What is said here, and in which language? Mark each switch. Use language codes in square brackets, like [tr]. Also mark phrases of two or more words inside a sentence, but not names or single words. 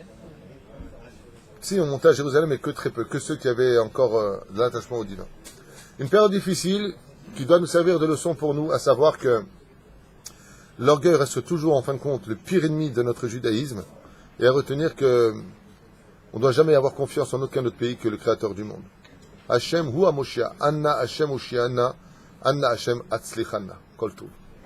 [fr] Si, on montait à Jérusalem, mais que très peu, que ceux qui avaient encore de l'attachement au divin. Une période difficile qui doit nous servir de leçon pour nous, à savoir que l'orgueil reste toujours, en fin de compte, le pire ennemi de notre judaïsme, et à retenir que on ne doit jamais avoir confiance en aucun autre pays que le Créateur du monde. [he] השם הוא משיח, אנא השם הושיענא, אנא השם הצליחנא. כל טוב.